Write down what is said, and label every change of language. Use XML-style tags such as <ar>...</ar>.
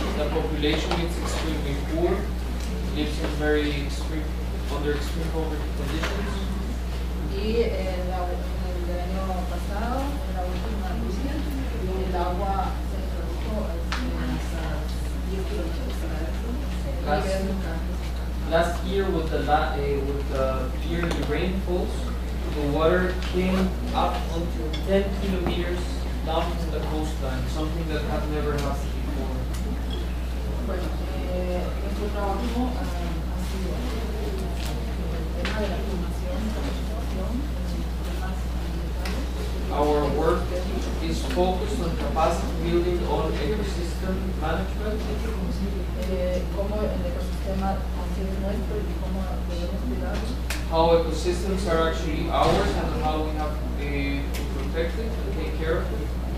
<en>the population is extremely poor, lives in very under extreme poverty conditions.</en> <es>Y el año pasado, en la última lluvia, el agua se introdujo hasta 10 kilómetros a nivel local.</es> <en>Last year, with the yearly rainfalls, the water came up until 10 kilometers down to the coastline, something that had never happened before.</en> <es>Bueno, nuestro trabajo ha sido el tema de la formación, capacitación, temas ambientales.</es> <en>Our work is focused on capacity building on ecosystem management,</en> <es>Cómo el ecosistema así es nuestro y cómo debemos cuidarlo.</es> <en>how ecosystems are actually ours and how we have to protect it and take care of it,</en>